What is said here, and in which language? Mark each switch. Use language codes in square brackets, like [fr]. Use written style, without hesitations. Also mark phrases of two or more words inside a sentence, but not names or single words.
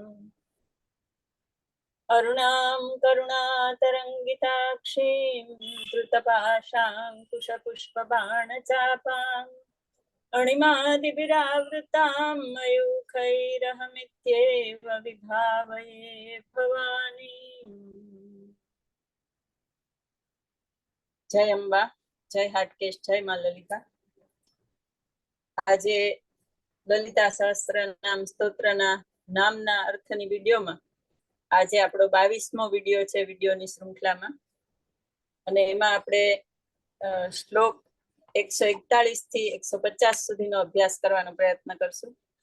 [sa] अरुणां करुणातरङ्गिताक्षीं धृतपाशाङ्कुशपुष्पबाणचापाम् अणिमादिभिरावृतां मयूखैरहमित्येव विभावये भवानी। [hi] जय अंबा, जय हाटकेश, जय मां ललिता। [gu] આજે લલિતા સહસ્ત્ર નામ સ્તોત્રના નામના અર્થની વિડીયોમાં આજે આપણો 22મો વિડીયો છે વિડીયોની શૃંખલામાં, અને એમાં આપણે શ્લોક 141 થી 150 સુધીનો અભ્યાસ કરવાનો પ્રયત્ન કરશું.